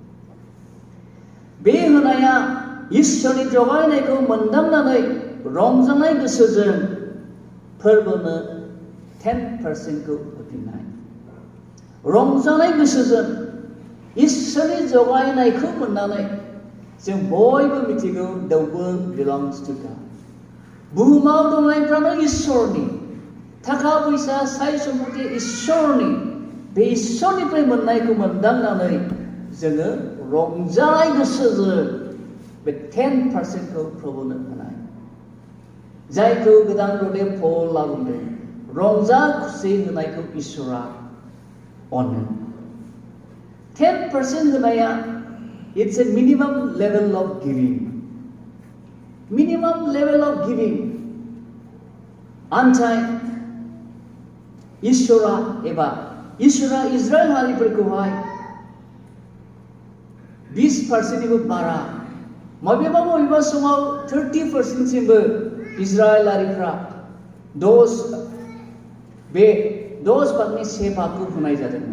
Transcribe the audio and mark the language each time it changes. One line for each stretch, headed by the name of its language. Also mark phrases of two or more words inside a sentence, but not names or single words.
Bodo: बे होनाया इसोरनि जगायनायखौ मोनदांनानै रंजानाय गोसोजों फोरबोनो 10%खौ होफिननाय. रंजानाय गोसोजों इसोरनि जगायनायखौ मोननानै जों बयबो मिथिगौ
English: the world belongs to God.
Bodo: बुहुमाव दंनायफ्रानो इसोरनि. थाखा फैसा साय सम्पति इसोरनि. बे इसोरनिफ्राय मोननायखौ मोनदांनानै जोङो रंजानाय गोसोजों बे 10%खौ प्रभुनो होनाय. जायखौ गोदान रदे पौलआ बुंदों रंजा खुसि होनायखौ इसोरा अनो. 10% होनाया
English: it's a minimum level of giving. Minimum level of giving.
Bodo: नाथाय इसोरा इजराइल हारिफोरखौहाय 20%निबो बारा मबेबा समाव 30%सिमबो इजराइलारिफ्रा 10 भागनि 1 भागखौ होनाय जादोंमोन.